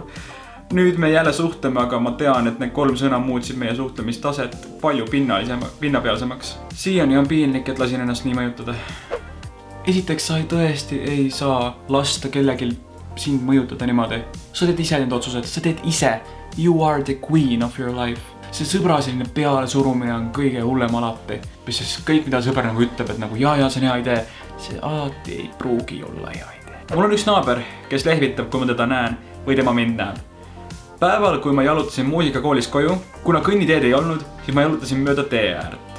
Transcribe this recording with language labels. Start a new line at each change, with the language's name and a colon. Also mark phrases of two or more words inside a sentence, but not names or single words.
Estonian: Nüüd me jälle suhtleme, aga ma tean, et need 3 sõna muutsid meie suhtlemistaset palju pinnapealsemaks. Siiani on piinlik, et lasin ennast nii mõjutada. Esiteks, sa tõesti ei saa lasta kellegil sind mõjutada niimoodi. Sa teed ise need otsused, sa teed ise.
English: You are the queen of your life.
Estonian: See sõbra selline peale surumine on kõige hullem alati. Mis kõik, mida sõber nagu ütleb, et nagu jaa, see on hea idee. See alati ei pruugi olla hea idee. Mul on üks naaber, kes lehvitab, kui ma teda näen või tema mind näeb. Päeval, kui ma jalutasin muusikakoolis koju, kuna kõnniteed ei olnud, siis ma jalutasin mööda tee äärt.